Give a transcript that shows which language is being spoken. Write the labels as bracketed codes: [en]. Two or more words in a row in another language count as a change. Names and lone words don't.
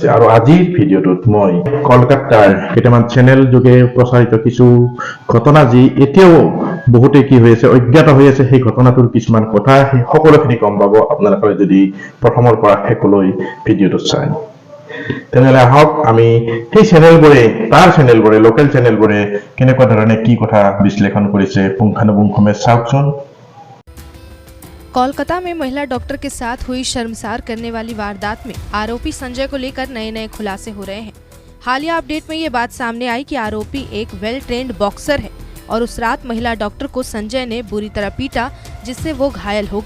[as] আৰু আজিৰ ভিডিঅ'টোত মই কলকাতাৰ কেইটামান চেনেল যোগে প্ৰচাৰিত কিছু ঘটনা যি এতিয়াও বহুতে কি হৈ আছে অজ্ঞাত হৈ আছে, সেই ঘটনাটোৰ কিছুমান কথা সেই সকলোখিনি গম পাব আপোনালোকে যদি প্ৰথমৰ পৰা শেষলৈ ভিডিঅ'টো চায়। তেনেহলে আহক আমি সেই চেনেলবোৰে লোকেল চেনেলবোৰে কেনেকুৱা ধৰণে কি কথা বিশ্লেষণ কৰিছে পুংখানুপুংখমে চাওকচোন। [hi] कोलकाता में महिला डॉक्टर के साथ हुई शर्मसार करने वाली वारदात में आरोपी संजय को लेकर नए नए खुलासे हो रहे हैं। हालिया अपडेट में ये बात सामने आई कि आरोपी एक [en] well trained boxer [hi] है और उस रात महिला डॉक्टर को संजय ने बुरी तरह पीटा, जिससे वो घायल हो गई।